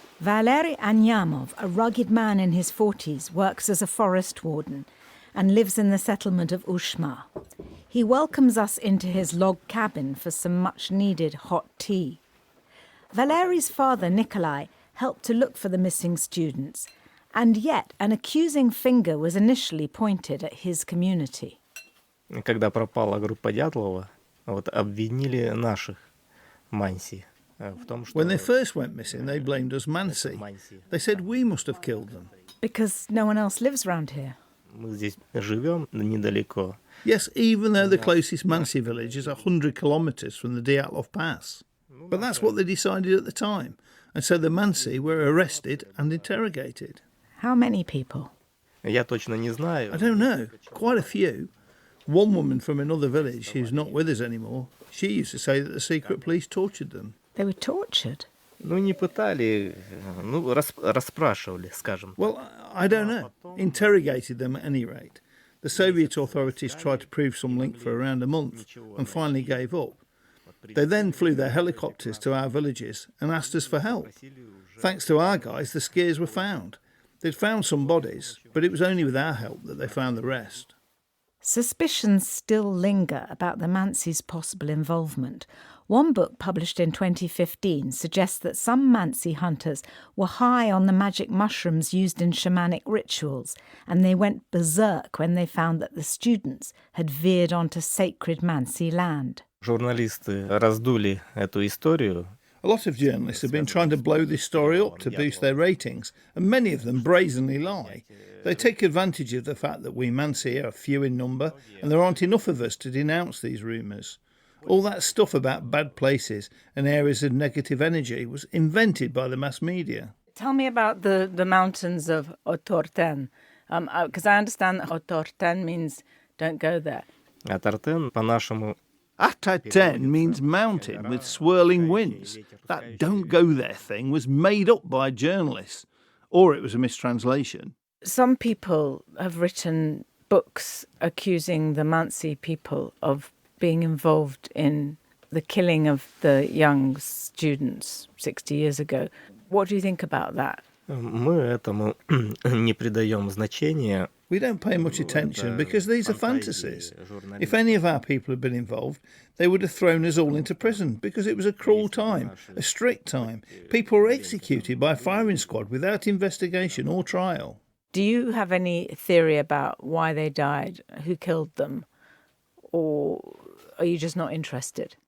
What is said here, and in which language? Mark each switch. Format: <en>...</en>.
<en>Valery Anyamov, a rugged man in his 40s, works as a forest warden and lives in the settlement of Ushma. He welcomes us into his log cabin for some much-needed hot tea. Valery's father, Nikolai, helped to look for the missing students, and yet an accusing finger was initially pointed at his community.</en> <ru>Когда пропала группа Дятлова, обвинили наших Манси в том, что...</ru> <en>When they first went missing, they blamed us Mansi. They said we must have killed them. Because no one else lives around here.</en> <ru>Мы здесь живем недалеко.</ru> <en>Yes, even though the closest Mansi village is 100 kilometres from the Dyatlov Pass. But that's what they decided at the time. And so the Mansi were arrested and interrogated. How many people?</en> <ru>Я точно не знаю.</ru> <en>I don't know. Quite a few. One woman from another village who's not with us anymore, she used to say that the secret police tortured them. They were tortured?</en> <ru>Ну, не пытали, ну, расспрашивали, скажем.</ru> <en>Well, I don't know. Interrogated them at any rate. The Soviet authorities tried to prove some link for around a month and finally gave up. They then flew their helicopters to our villages and asked us for help. Thanks to our guys, the skiers were found. They'd found some bodies, but it was only with our help that they found the rest. Suspicions still linger about the Mansi's possible involvement. One book published in 2015 suggests that some Mansi hunters were high on the magic mushrooms used in shamanic rituals, and they went berserk when they found that the students had veered onto sacred Mansi land.</en> <ru>Журналисты раздули эту историю.</ru> <en>A lot of journalists have been trying to blow this story up to boost their ratings, and many of them brazenly lie. They take advantage of the fact that we Mansi are few in number, and there aren't enough of us to denounce these rumours. All that stuff about bad places and areas of negative energy was invented by the mass media. Tell me about the mountains of Otorten, because I understand that Otorten means don't go there.</en> <ru>Атартен по-нашему.</ru> <en>Atarten means mountain with swirling winds. That don't go there thing was made up by journalists, or it was a mistranslation. Some people have written books accusing the Mansi people of being involved in the killing of the young students 60 years ago. What do you think about that?</en> <ru>Мы этому не придаем значения.</ru> <en>We don't pay much attention because these are fantasies. If any of our people had been involved, they would have thrown us all into prison because it was a cruel time, a strict time. People were executed by a firing squad without investigation or trial. Do you have any theory about why they died, who killed them, or are you just not interested?</en>